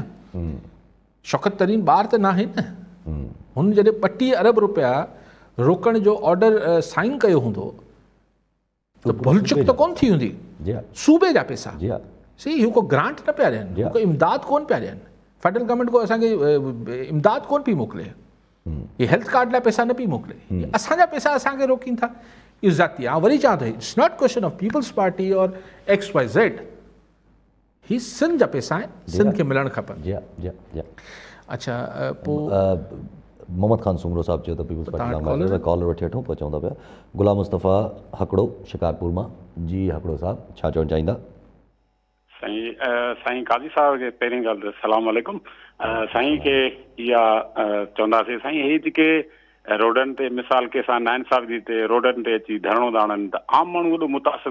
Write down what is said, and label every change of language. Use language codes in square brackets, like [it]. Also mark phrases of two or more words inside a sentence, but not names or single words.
[sd] शौकत तरीन ॿार त न आहे न, हुन जॾहिं 32 अरब रुपया रोकण जो [en] order sign [sd] कयो हूंदो त भुलचुक त कोन थी हूंदी। जी हाँ सूबे जा पैसा जी हाँ सी हू को ग्रांट न पिया ॾियनि [en] Yeah. [sd] को इमदाद कोन पिया ॾियनि [en] federal government [sd] को असांखे इमदाद कोन पई मोकिले ये [en] health card [sd] लाइ पैसा न पई मोकिले ये असांजा पैसा असांखे रोकीनि था इहो ज़ाती आहे वरी चवां थो [en] it's not question of [sd] पीपल्स पार्टी और XYZ ही सिंध जा पैसा आहिनि सिंध खे मिलणु खपनि जी हाँ जी हाँ जी हाँ अच्छा पोइ मोहम्मद खान सुमरो साहब चयो त पीपल्स पार्टी नाम कॉलर वठी वठूं पोइ चवंदा पिया गुलाम मुस्तफ़ा हकड़ो शिकारपुर मां जी हकड़ो साहब छा चवणु चाहींदा साईं काज़ी साहब खे पहिरीं ॻाल्हि त [ar] السلام عليكم [sd] साईं खे इहा चवंदासीं साईं ही जेके रोडनि ते मिसाल के सां नाइंसाफ़ी जी ते रोडनि ते अची धरणो था हणनि त आम माण्हू वॾो मुतासिर